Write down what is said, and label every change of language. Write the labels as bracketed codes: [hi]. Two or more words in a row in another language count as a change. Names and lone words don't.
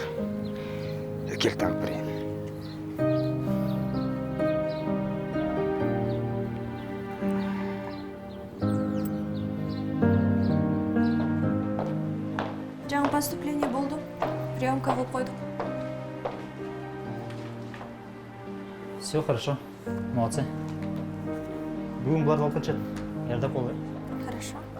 [ky] Кел тагып берейин. Жаңы поступление болду. Приемка кылып койдук. [ru] Все хорошо. Молодцы. [ky] Бүгүн буларды алып кетчет. Даярдап кой. [ru] Хорошо.